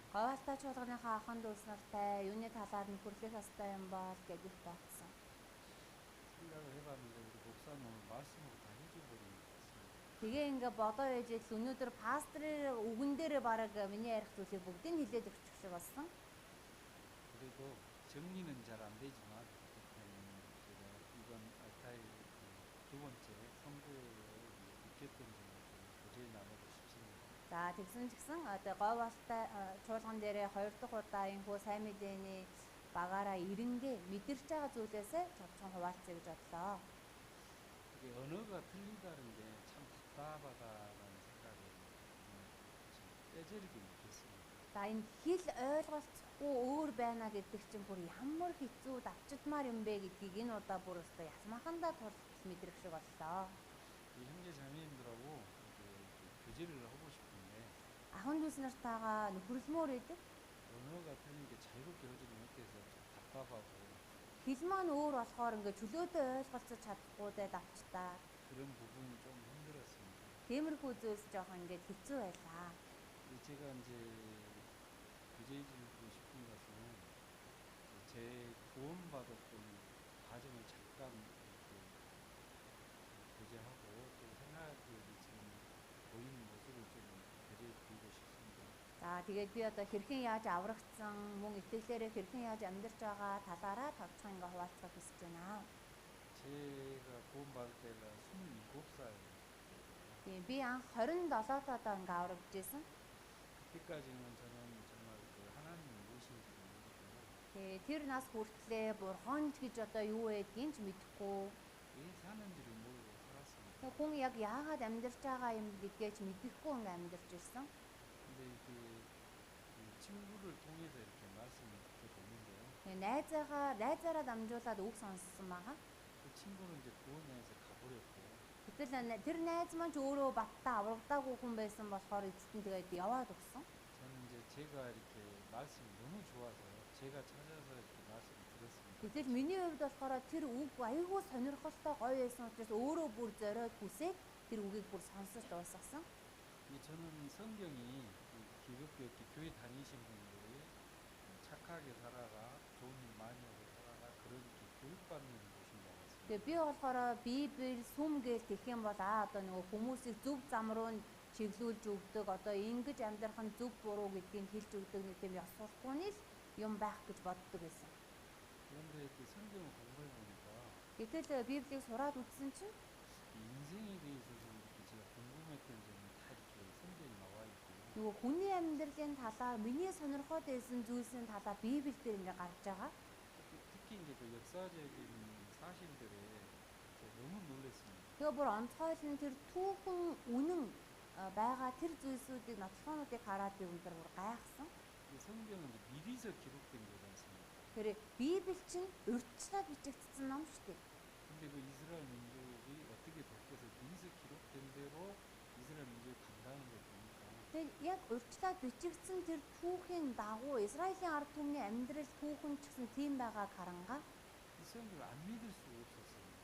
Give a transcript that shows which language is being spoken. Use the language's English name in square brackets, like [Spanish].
[Mongolian] говьалтай чуулганыхаа ахын дүүс нартай юуны талаар нь хүрлэх ёстой юм бол гэж их бодсон. [Korean] 생각을 해봤는데 우리 목사님은 말씀으로 다 해줘버리는 것 같습니다. [Mongolian] Тэгээ ингээ бодоо ээж л өнөөдөр пастрын үгэн дээр бараг миний ярих зүйлийг бүгдийг хэлээд өгчих шиг болсон. [Korean] 그래도 정리는 잘 안 되지만 제가 이번 알타이 두 번째 선교에 느꼈던 점을 좀 도저히 나누고 싶습니다. [Mongolian] За тэгсэн ч гэсэн одоо говьалтай чуулган дээрээ 2 дахь удаа энэ хөө сайн мэдээний багаараа ирэнгээ мэдэрч байгаа зүйлээсээ чавчхан хуваалцъя гэж бодлоо. [Korean] 이게 언어가 틀리다는 게 참 답답하다라는 생각을 좀 뼈저리게 느꼈습니다. [Mongolian] За энэ хэл ойлголцохгүй өөр байна гэдэг чинь бүр ямар хэцүү давчдмаар юм бэ гэдгийг энэ удаа бүр өстой ясмахандаа тул мэдрэх шиг боллоо. [Korean] 이 형제 자매님들하고 이제 교제를 하고 싶은데 [Mongolian] Ахын дүүс нартайгаа нөхөрлөмөр идэг. [Korean] 언어가 틀린 게 자유롭게 하지 못해서 좀 답답하고 [Mongolian] Хэл маань өөр болохоор ингээ чөлөөтэй ойлголцож чадахгүй дэ давчтаа. [Korean] 그런 부분이 좀 힘들었습니다. [Mongolian] Тиймэрхүү зүйлс жоохон ингээ хэцүү байлаа. [Korean] 제가 이제 교제해주고 싶은 것은 제 구원받았던 과정을 잠깐 이렇게 교제하고 또 생활이 지금 보이는 모습을 좀 교제해드리고 싶습니다. [Mongolian] За тэгээд би одоо хэрхэн яаж аврагдсан, мөн итгэлээрээ хэрхэн яаж амьдарч байгаа талаараа тавчхан ингээ хуваалцах хүсэж байна. [Korean] 제가 구원받을 때가 27살. [Mongolian] Тийм би анх 27 одоо ингээ аврагдчихсэн. [Korean] 그때까지는 저는 정말 그 하나님이 무엇인지 모르고 [Mongolian] Тэгээ тэр нас хүртлээр бурхан ч гэж одоо юу байдгийг ч мэдэхгүй. [Korean] 왜 사는지를 모르고 살았습니다. [Mongolian] Тэгээ хүн яг яагаад амьдарч байгаа юм гэдгээ ч мэдэхгүй ингээ амьдарч ирсэн. [Korean] 근데 이게 그 친구를 통해서 이렇게 말씀을 듣게 됐는데요. [Mongolian] Тэгээ найзаараа дамжуулаад үг сонссон байгаа. [Korean] 그 친구는 이제 구원회에서 가버렸고 [Mongolian] Гэтэл тэр найз маань ч өөрөө баттаа аврагдаагүй хүн байсан болохоор эцэст нь тэгээд яваад өгсөн. [Korean] 저는 이제 제가 이렇게 말씀이 너무 좋아서 제가 찾아서 이렇게 말씀을 들었습니다. [Mongolian] Гэтэл миний хувьд болохоор тэр үг аюулгүй сонирхолтой гоё байсан учраас өөрөө бүр зориод хүсээд тэр үгийг бүр сонсож дуусгасан. [Korean] 저는 성경이 기독교 이렇게 교회 다니신 분들이 착하게 살아라, 좋은 일 많이 하고 살아라 그런 이렇게 교육받는 곳인 것 같습니다. [Mongolian] Тэгээ би болохоор Библи сүм гэж тэгэх юм бол одоо нөгөө хүмүүсийг зөв зам руу нь чиглүүлж өгдөг одоо ингэж амьдрах нь зөв буруу гэдгийг хэлж өгдөг нэг тийм ёс суртахууны л юм байх гэж боддог байсан. [Korean] 그런데 이렇게 성경을 공부해 보니까 [Mongolian] Гэтэл Библийг сураад үзсэн чинь [Korean] 인생에 대해서도 이렇게 제가 궁금했던 점이 다 이렇게 성경에 나와 있고 [Mongolian] нөгөө хүний амьдралын талаар миний сонирхоод байсан зүйлсийн талаар Библиэлд ингээ гарч байгаа. [Korean] 특히 이제 그 역사적인 사실들에 제가 너무 놀랐습니다. [Mongolian] Тэгээ бүр онцгойлон тэр түүхэн үнэн байгаа тэр зүйлсүүдийг нотлохоонуудыг хараад би өндөр бүр гайхсан. [Korean] 이 성경은 이제 미리서 기록된 거지 않습니까? [Mongolian] Тэр Библи чинь урьдчилаад бичигдсэн ном шүү дээ. [Korean] 근데 그 이스라엘 민족이 어떻게 바뀌어서 미리서 기록된 대로 이스라엘 민족이 간다는 걸 보니까 [Mongolian] Тэгээд яг урьдчилаад бичигдсэн тэр түүхийн дагуу Израилийн ард түмний амьдрал түүхэн ч гэсэн тийм байгааг харангаа. [Korean] 이 성경을 안 믿을 수가 없었어요.